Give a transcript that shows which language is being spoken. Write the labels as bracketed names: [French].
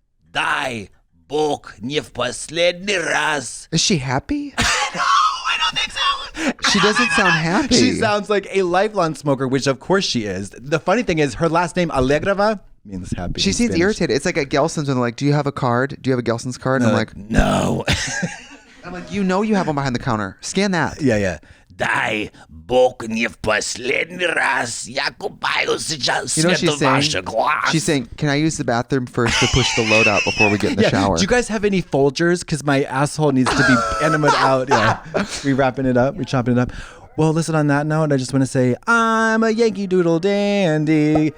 [Russian] Дай Бог не в последний раз. [English] Is she happy? No, I don't think so. She doesn't sound happy. She sounds like a lifelong smoker, which of course she is. The funny thing is her last name, Alegrava, means happy. She seems irritated. It's like at Gelson's when they're like, do you have a card? Do you have a Gelson's card? And I'm like, no. I'm like, you have one behind the counter. Scan that. Yeah. [Russian] Дай Бог не в последний раз. Я купаю сейчас свет глаз. [English] She's saying, can I use the bathroom first to push the load out before we get in the shower? Do you guys have any Folgers? Because my asshole needs to be enemed out. Yeah. We wrapping it up. We chopping it up. Well, listen, on that note, I just want to say, I'm a Yankee Doodle dandy.